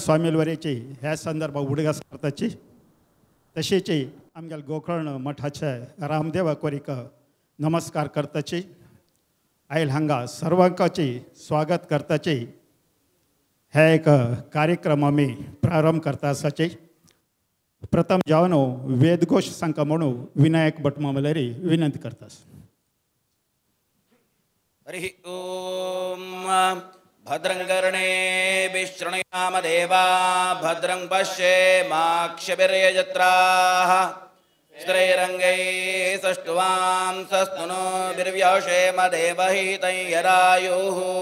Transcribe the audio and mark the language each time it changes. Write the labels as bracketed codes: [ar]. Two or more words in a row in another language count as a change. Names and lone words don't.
[kok] स्वामीवरेचे ह्या संदर्भात उडगास करताचे तशेंच आमगेले गोकर्ण मठाचे रामदेव कोरीक नमस्कार करताचे आयल हांगा सर्वांकाचे स्वागत करताचे हे एक कार्यक्रम आमी प्रारंभ करता आसाचे प्रथम जावन वेदघोष सांगता म्हणून विनायक भट मामलेरी विनंती करता। [sa] हरि ओम भद्रं कर्णेभिः शृणुयाम देवा भद्रं पश्येमाक्षभिर्यजत्राः स्त्रैरङ्गैः सष्टुवां सस्तनूभिर्व्यौषेम देवहितं यदायुः।